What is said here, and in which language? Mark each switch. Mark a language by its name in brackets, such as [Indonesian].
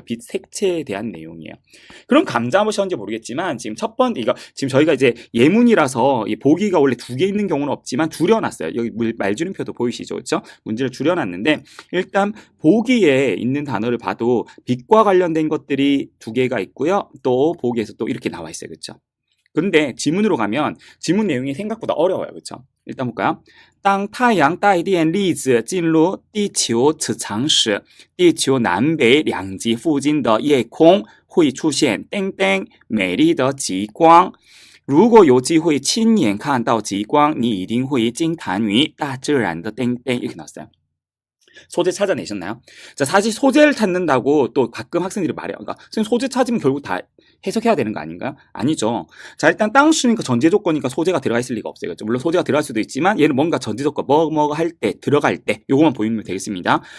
[Korean] 빛 색채에 대한 내용이에요. 그럼 감자 무엇인지 모르겠지만, 지금 지금 저희가 이제 예문이라서 이 보기가 원래 두 개 있는 경우는 없지만 줄여놨어요. 여기 말줄임표도 보이시죠? 그렇죠? 문제를 줄여놨는데, 일단 보기에 있는 단어를 봐도 빛과 관련된 것들이 두 개가 있고요. 또 보기에서 또 이렇게 나와 있어요. 그렇죠? 근데 지문으로 가면 지문 내용이 생각보다 어려워요. 그렇죠? 일단 볼까요? [Chinese] 当太阳带电粒子进入地球磁场时，地球南北两极附近的夜空会出现灯灯美丽的极光。如果有机会亲眼看到极光，你一定会惊叹于大自然的灯灯。 [Korean] 이렇게 나왔어요. 소재 찾아내셨나요? 자, 사실 소재를 찾는다고 또 가끔 학생들이 말해요. 그러니까 선생님 소재 찾으면 결국 다 해석해야 되는 거 아닌가요? 아니죠. 자, 일단 땅수니까 전제 조건이니까 소재가 들어가 있을 리가 없어요. 그렇죠? 물론 소재가 들어갈 수도 있지만 얘는 뭔가 전제 조건 뭐 할 때, 들어갈 때 요거만 보이면 되겠습니다.